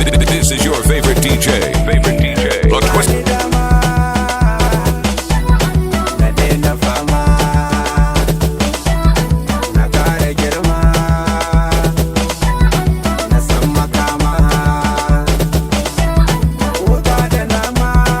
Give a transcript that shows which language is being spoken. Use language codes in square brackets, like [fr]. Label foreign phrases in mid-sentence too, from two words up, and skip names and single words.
[en] This is your favorite D J. Favorite D J. The Twist. [ha] Na daina fama. Na ƙara girma. Na san makama. Wuta da nama.